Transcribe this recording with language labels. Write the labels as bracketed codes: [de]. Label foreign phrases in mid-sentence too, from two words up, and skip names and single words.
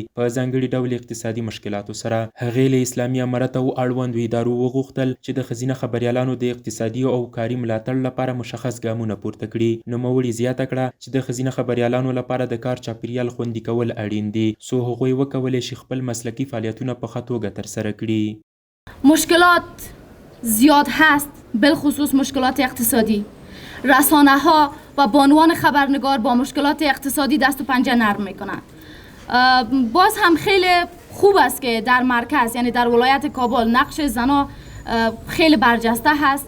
[ps] په ځانګړي ډول اقتصادي مشکلاتو سره. هغې اسلامي امارت او اړوندو ادارو وغوښتل چې د ښځینه خبریالانو د اقتصادي او کاري ملاتړ لپاره مشخص ګامونه پورته کړي. نوموړي زیاته کړه چې د ښځینه خبریالانو لپاره د کار چاپیریال خوندي کول اړین دي څو هغوی وکولی شي خپل مسلکي فعالیتونه په ښه توګه ترسره کړي. [fa] مشکلات زیاد هست، بالخصوص مشکلات اقتصادی. رسانه ها و بانوان خبرنگار با مشکلات اقتصادی دست و پنجه نرم میکنند. باز هم خیلی خوب است که در مرکز یعنی در ولایت کابل نقش زنها خیلی برجسته هست.